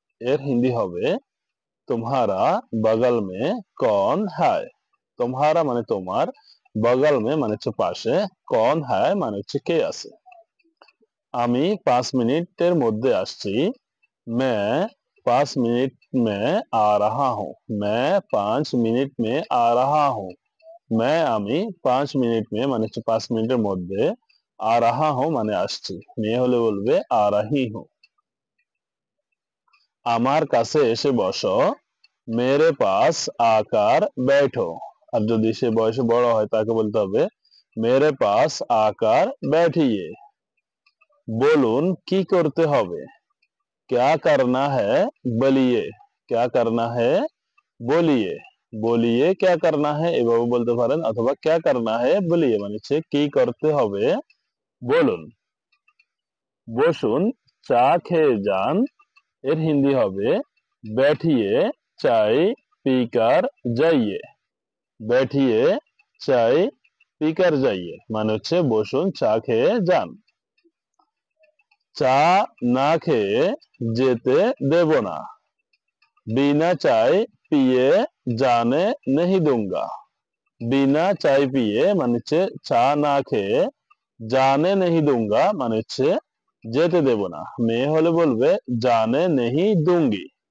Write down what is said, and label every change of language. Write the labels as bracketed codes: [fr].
[bn] এর হিন্দি হবে [hi] तुम्हारा बगल में कौन है। [bn] तुम्हारा মানে তোমার, [hi] बगल में [bn] মানে হচ্ছে পাশে, [hi] कौन है [bn] মানে হচ্ছে কে আছে। আমি 5 মিনিটের মধ্যে আসছি। [hi] मैं 5 मिनट में आ रहा हूँ। मैं 5 मिनट में आ रहा हूँ। [bn] मैं আমি 5 মিনিট में মানে হচ্ছে 5 মিনিটের মধ্যে, [hi] आ रहा हूँ [bn] মানে আসছি, মেয়ে হলে বলবে [hi] आ रही हूँ। [bn] আমার কাছে এসে বসো। [hi] मेरे पास आकर बैठो। [bn] আর যদি সে বয়সে বড় হয় তাকে বলতে হবে [hi] मेरे पास आकर बैठिए। [bn] বলুন কি করতে হবে? [hi] क्या करना है বলিয়ে। क्या करना है বলিয়ে। [bn] বলিয়ে [hi] क्या करना है [bn] এভাবে বলতে পারেন, অথবা क्या करना है বলিয়ে মানে হচ্ছে কি করতে হবে বলুন। বসুন, চা খেয়ে যান। এর হিন্দি হবে [hi] बैठिए चाय पीकर जाइए। बैठिए चाय पीकर जाइए [bn] মানে হচ্ছে বসুন, চা খেয়ে যান। চা না খেয়ে যেতে দেব না। [hi] बिना चाय पिए जाने नहीं दूंगा। बिना चाय पिए [bn] মানে হচ্ছে চা না খেয়ে, জানে [hi] नहीं दूंगा [bn] মানে হচ্ছে যেতে দেব না, মেয়ে হলে বলবে জানে [hi] नहीं दूंगी।